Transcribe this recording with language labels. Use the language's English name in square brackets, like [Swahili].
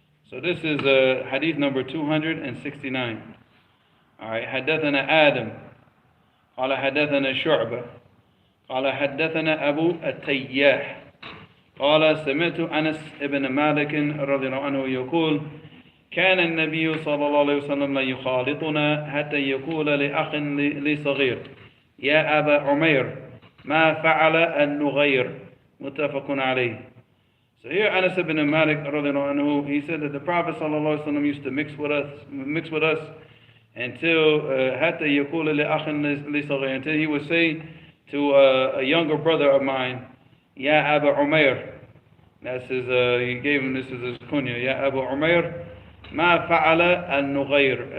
[English] So this is hadith number 269. All right. [Arabic] حدثنا آدم قال حدثنا شعبة قال حدثنا أبو التياح قال سمعت أنس بن مالك رضي الله عنه يقول كان النبي صلى الله عليه وسلم لا يخالطنا حتى يقول لأخ لي صغير يا أبا عمير ما فعل النغير متفق عليه. [English] So here Anas ibn Malik [Arabic] رضي الله عنه, [English] he said that the Prophet [Arabic] صلى الله عليه وسلم [English] used to mix with us until [Arabic] حتى يقول لأخ لي صغير, [English] until he would say to a younger brother of mine, Ya Abu Umair. That's his, he gave him, this is his kunya. Ya Abu Umair, [Arabic] ma fa'ala al-Nughayr.